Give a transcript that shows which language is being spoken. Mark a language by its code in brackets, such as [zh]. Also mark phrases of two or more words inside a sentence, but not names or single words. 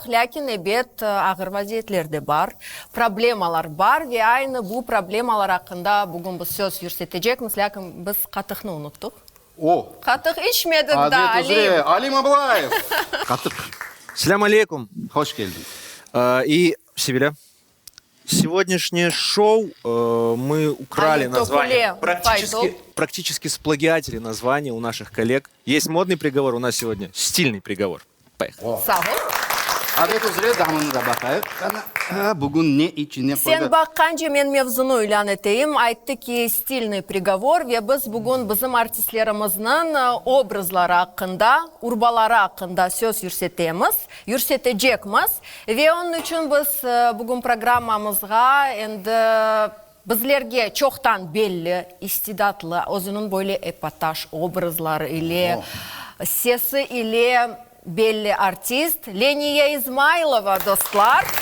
[crh] Lakin evet ağır vaziyetler de var, problemalar var ve aynı bu problemalar hakkında bugün biz söz yürütecekmiz. Lakin biz katıkını unuttuk. Katık içmedik da Ali. Alim Ablaev. Katık. [ar] سلام عليكم. [crh] Hoş geldin. [ru] И Сибиля. Сегодняшнее шоу мы украли название, практически сплагиатили название у наших коллег. Есть модный приговор, у нас сегодня стильный приговор. Поехали. [crh] Sağ ol. Adet üzere damını da bakayım. Bugün ne içine koydu? Sen bakkanca men mevzunu ilan eteyim. Aytты ki [ru] stilный приговор [crh] ve biz bugün bizim artistlerimizin obrazları hakkında, urbaları hakkında söz yürütecekmiz. Ve onun için biz bugün programımızga bizlerge çoktan belli, istidatlı, özünün böyle epataj obrazları ile, sesi ile belli artist Leniye İzmailova dostlar.